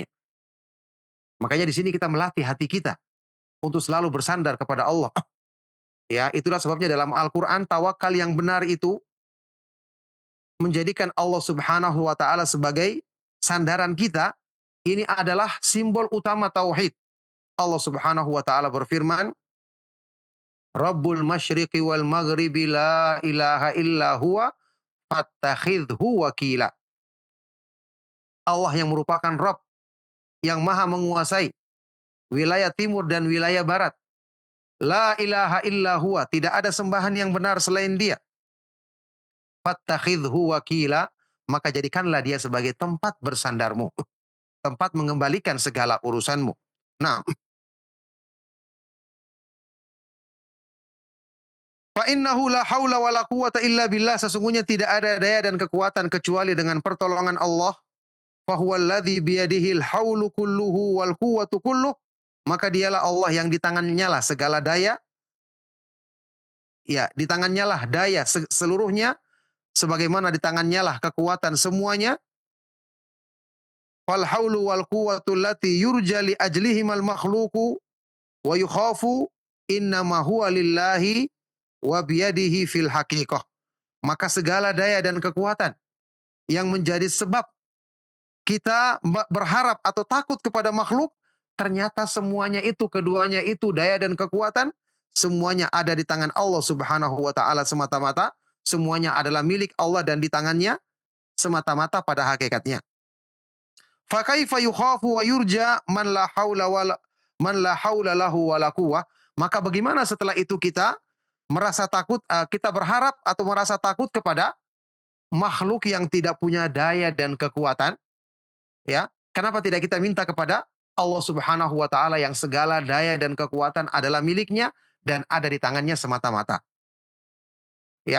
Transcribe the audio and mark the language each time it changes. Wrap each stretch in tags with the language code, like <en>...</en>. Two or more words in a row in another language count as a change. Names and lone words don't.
<id>Makanya di sini kita melatih hati kita untuk selalu bersandar kepada Allah. Ya, itulah sebabnya dalam Al-Qur'an tawakal yang benar itu menjadikan Allah</id> <ar>سبحانه وتعالى</ar> <id>sebagai sandaran kita, ini adalah simbol utama tauhid. Allah</id> <ar>سبحانه وتعالى</ar> <id>berfirman,</id> <ar>"رب المشرق والمغرب لا إله إلا هو فاتخذه وكيلا."</ar> <id>Allah yang merupakan Rabb yang maha menguasai wilayah timur dan wilayah barat.</id> <ar>لا إله إلا هو,</ar> <id>tidak ada sembahan yang benar selain Dia.</id> <ar>فاتخذه وكيلا,</ar> <id>maka jadikanlah dia sebagai tempat bersandarmu, tempat mengembalikan segala urusanmu. Nah,</id> <ar>فإنه لا حول ولا قوة إلا بالله,</ar> <id>sesungguhnya tidak ada daya dan kekuatan kecuali dengan pertolongan Allah.</id> <ar>فهو الذي بيده الحول كله والقوة كله,</ar> <id>maka dialah Allah yang di tangannya lah segala daya, ya, di tangannya lah daya seluruhnya, sebagaimana di tangannya lah kekuatan semuanya.</id> <ar>فالحول والقوة التي يرجى لأجلهما المخلوق ويخاف إنما هو لله وبيده في الحقيقة.</ar> <id>Maka segala daya dan kekuatan yang menjadi sebab kita berharap atau takut kepada makhluk, ternyata semuanya itu, keduanya itu, daya dan kekuatan, semuanya ada di tangan Allah</id> <ar>سبحانه وتعالى</ar> <id>semata-mata. Semuanya adalah milik Allah dan di tangannya semata-mata pada hakikatnya.</id> <ar>فكيف يخاف ويرجى من لا حول له ولا قوة.</ar> <id>Maka bagaimana setelah itu kita merasa takut, kita berharap atau merasa takut kepada makhluk yang tidak punya daya dan kekuatan, ya? Kenapa tidak kita minta kepada Allah</id> <ar>سبحانه وتعالى</ar> <id>yang segala daya dan kekuatan adalah miliknya dan ada di tangannya semata-mata, ya?</id>